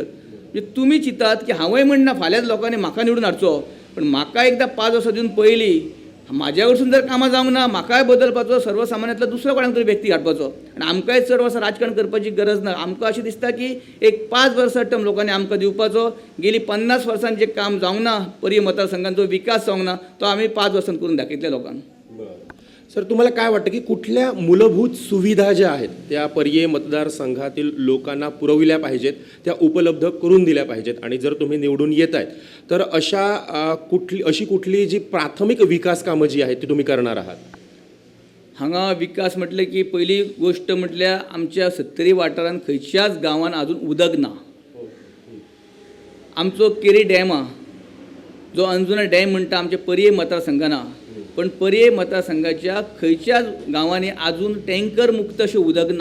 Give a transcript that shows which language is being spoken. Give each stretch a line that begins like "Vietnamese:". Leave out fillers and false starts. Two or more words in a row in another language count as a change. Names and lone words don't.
Konkani: म्हणजे तुमी चिंतात की हांवय म्हणना फाल्यां लोकांनी म्हाका निवडून हाडचो, पण म्हाका एकदां 5 वर्सां दिवन पयली म्हाज्या कडसून जर कामां जावंक ना, म्हाकाय बदलपाचो सर्वसामान्यांतलो दुसरो कोणाक तरी व्यक्ती हाडपाचो आनी आमकांय चड वर्सां राजकारण करपाची गरज ना. आमकां अशें दिसता की एक 5 वर्सां टर्म लोकांनी आमकां दिवपाचो. गेली 50 वर्सांत जें काम जावंक ना, पर्ये मतदारसंघांत जो विकास जावंक ना, तो आमी 5 वर्सांत करून दाखयतले लोकांक.
Marathi: सर, तुम्हाला काय वाटतं की कुठल्या मूलभूत सुविधा ज्या आहेत त्या पर्याय मतदारसंघातील लोकांना पुरविल्या पाहिजेत, त्या उपलब्ध करून दिल्या पाहिजेत, आणि जर तुम्ही निवडून येत आहेत तर अशी कुठली जी प्राथमिक विकास कामं जी आहेत ती तुम्ही करणार आहात?
Konkani: हांगा विकास म्हटले की पहिली गोष्ट म्हटल्यार आमच्या 70 वाठारांत खंयच्याच गांवांत अजून उदक ना. आमचो केरी डॅम जो अंजुना डॅम म्हणटा आमच्या पर्ये मतदारसंघान आहा, पण पर्ये मतदारसंघाच्या खंयच्याच गांवांनी अजून टँकर मुक्त अशें उदक ना.